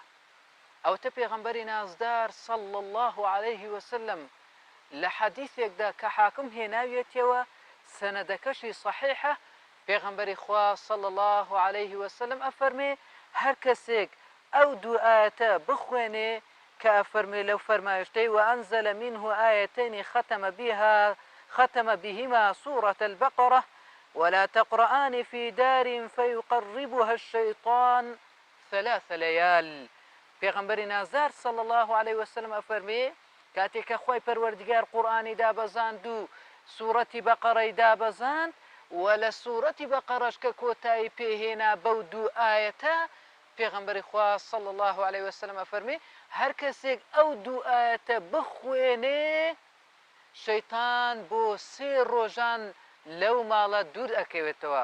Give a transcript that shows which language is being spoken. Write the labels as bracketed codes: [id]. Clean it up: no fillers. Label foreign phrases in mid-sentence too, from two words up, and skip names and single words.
[ckb] ئەوتە پێغەمبەری نازدار [ar] صلی الله عليه وسلم [ckb] لە حەدیثێکدا کە حاکم هێناویەتەوە سەنەدەکەشی صحیحە، پێغەمبەری خوا [ar] صلی الله عليه وسلم [ckb] ئەفەرمێ هەر کەسێک ئەو دوو ئایەتە بخوێنێ کە ئەفەرمێ لەو فەرمایشتەی [ar] وأنزل منه آيتين ختم بهما سورة البقرة ولا تقرآن في دار فيقربها الشيطان 3 ليال. [ckb] پێغەمبەری نازدار [ar] صلی الله عليه وسلم [ckb] ئەفەرمێ کاتێک کە خوای پەروەردیگار قورئانی دابەزاند و سوورەتی بەقەڕەی دابەزاند و لە سوورەتی بەقەڕەش کە کۆتایی پێهێنا بەو دوو ئایەتە، پێغەمبەری خوا [ar] صلی الله عليه وسلم [ckb] ئەفەرمێ هەر کەسێک ئەو دوو ئایەتە بخوێنێ شەیتان بۆ 3 ڕۆژان لەو ماڵە دوور ئەکەوێتەوە.